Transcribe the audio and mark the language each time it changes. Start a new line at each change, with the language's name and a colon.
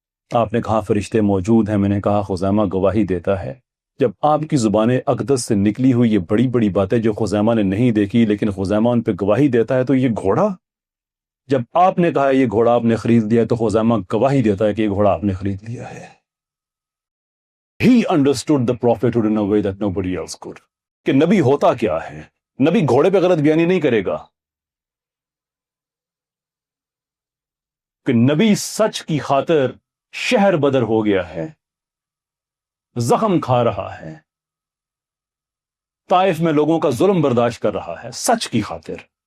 Urdu: آپ نے کہا فرشتے موجود ہیں, میں نے کہا خزیمہ گواہی دیتا ہے. جب آپ کی زبان اقدس سے نکلی ہوئی یہ بڑی بڑی باتیں جو خزیمہ نے نہیں دیکھی لیکن خزیمہ ان پہ گواہی دیتا ہے, تو یہ گھوڑا, جب آپ نے کہا یہ گھوڑا آپ نے خرید لیا, تو خزیمہ گواہی دیتا ہے کہ یہ گھوڑا آپ نے خرید لیا ہے.
English: He understood the prophethood in a way that nobody else could.
Urdu: کہ نبی ہوتا کیا ہے. نبی گھوڑے پہ غلط بیانی نہیں کرے گا, کہ نبی سچ کی خاطر شہر بدر ہو گیا ہے, زخم کھا رہا ہے, طائف میں لوگوں کا ظلم برداشت کر رہا ہے سچ کی خاطر.